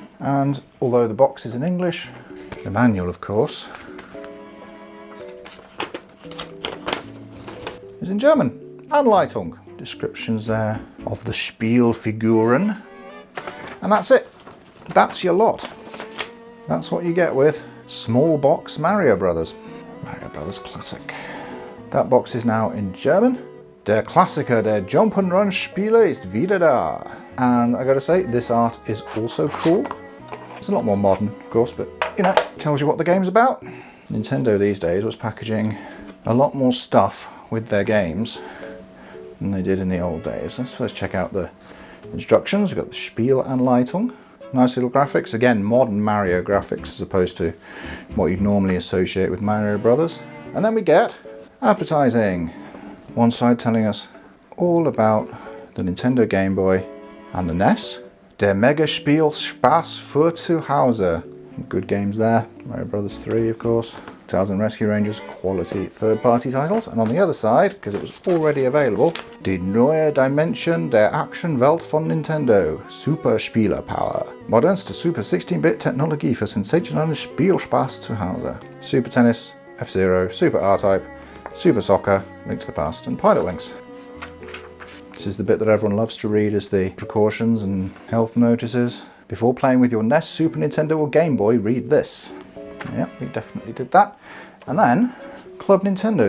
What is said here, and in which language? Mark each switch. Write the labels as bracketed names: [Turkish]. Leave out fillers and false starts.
[English] And although the box is in English, the manual, of course, is in German. Anleitung. Descriptions there of the Spielfiguren. And that's it. That's your lot. That's what you get with small box Mario Brothers. Mario Brothers Classic. That box is now in German. [German] Der Klassiker der Jump'n'Run-Spiele ist wieder da. [English] And I gotta say, this art is also cool. It's a lot more modern, of course, but you know, tells you what the game's about. Nintendo these days was packaging a lot more stuff with their games than they did in the old days. Let's first check out the instructions. We've got the Spielanleitung. Nice little graphics. Again, modern Mario graphics as opposed to what you'd normally associate with Mario Brothers. And then we get advertising. One side telling us all about the Nintendo Game Boy and the NES. [German] Der Megaspiel Spaß für zu Hause. [English] Good games there. Mario Brothers 3, of course. Tales and Rescue Rangers, quality third-party titles. And on the other side, because it was already available, [German] Die neue Dimension der Action-Welt von Nintendo. Super Spielerpower. Modernste Super 16-Bit Technologie für sensationalen Spielspaß zu Hause. [English] Super Tennis, F-Zero, Super R-Type, Super Soccer, Link to the Past, and Pilot Wings. This is the bit that everyone loves to read as the precautions and health notices. Before playing with your NES, Super Nintendo or Game Boy, read this. Yeah, we definitely did that. And then, Club Nintendo.